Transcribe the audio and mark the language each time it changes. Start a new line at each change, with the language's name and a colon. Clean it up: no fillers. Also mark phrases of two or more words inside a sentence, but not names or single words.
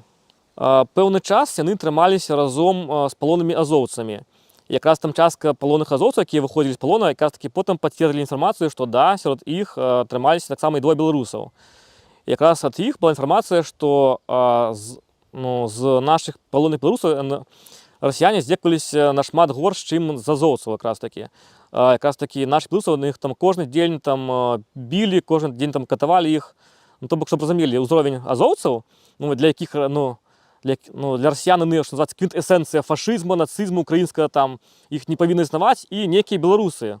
Ukrainian: Певний час вони трималися разом з полонними азовцями. Якраз там частка полонних азовців, які виходили з полону, якраз таки потім підтвердили інформацію, що да, серед їх трималися так само і 2 білорусів. Якраз від їх була інформація, що з наших полонних білорусів росіяни здекувалися
Belarusian: на шмат горш,
Ukrainian: ніж з азовців якраз таки. Якраз таки наші білоруси, них там кожен день там били, кожен день там катували їх. Тобто, щоб розуміли, уровень азовців, для яких, для росіян вони, що називається, квінтесенція фашизму, нацизму українського, там, їх не повинні існувати, і некі білоруси.